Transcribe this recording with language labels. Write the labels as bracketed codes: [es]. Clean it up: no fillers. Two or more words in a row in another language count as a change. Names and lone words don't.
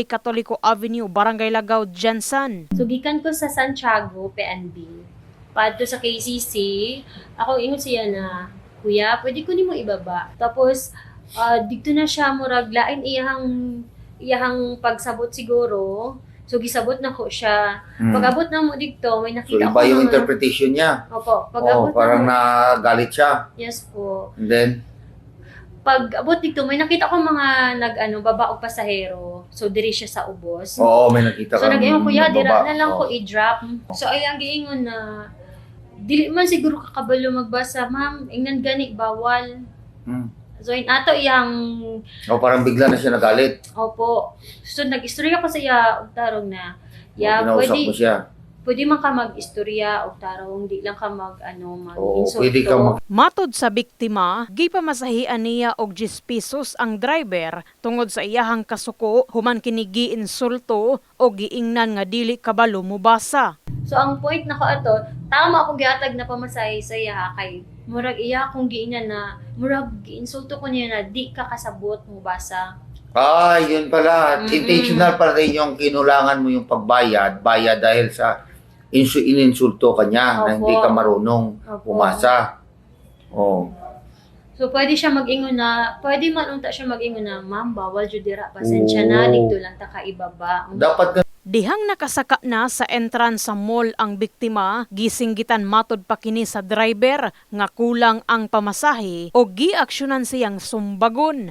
[ceb] Catolico Avenue, Barangay Lagaw, Jensen. So, gikan ko sa Santiago, PNB. Padto sa KCC, ako ingon siya na, Kuya, pwede ko nimo ibaba. Tapos, dito na siya, murag lain iyahang pagsabot siguro. So, gisabot na ko siya. Pag-abot na mo dito, may So, nakita [tl] iba yung interpretation niya. [ceb] Opo, pag-abot [tl] parang [ceb] na mo. [tl] nagalit siya. Yes po. [en] And then, [ceb] Pag-abot dito, may nakita ko mga baba o pasahero. So, diri siya sa ubos. oo, may nakita So, kang nag-ingon Kuya, dira na lang Oo. ko i-drop. So, ayang giingon na, dili man siguro kakabalo magbasa, ma'am, ingnan gani, bawal. Hmm. So, ato iyang, O, [tl] parang bigla na siya nagalit. opo. [ceb] So, nag-istorya ko sa iya, og tarong na, [tl] Kinausap mo siya. [ceb] pwede man ka mag-istorya, og tarong, di lang ka Oo, mag-insulto. pwede kang Matod sa biktima, gipamasahian niya og 10 pesos ang driver tungod sa iyahang kasuko human kini giinsulto o giingnan nga dili kabalo mobasa. So, ang point na ko ato, tama akong gihatag na pamasahe sa iya, kay murag iya akong giingnan na, murag giinsulto ko niya na di ka kasabot mo basa. [tl] yun pala. Intentional pa rin yung kinulangan mo yung pagbayad. Bayad dahil sa ininsulto ka niya na hindi ka marunong Opo. umasa. Oh. [ceb] So, pwede siya mag-ingon na, pwede man unta siya mag-ingon na, ma'am, bawal jud dira, pasensya na, Oo. dito lang ta ka ibaba. [tl] Dapat [ceb] Dihang nakasaka na sa entrance sa mall ang biktima, gisinggitan matod pa kini sa driver nga kulang ang pamasahe o giaksyonan siyang sumbagon.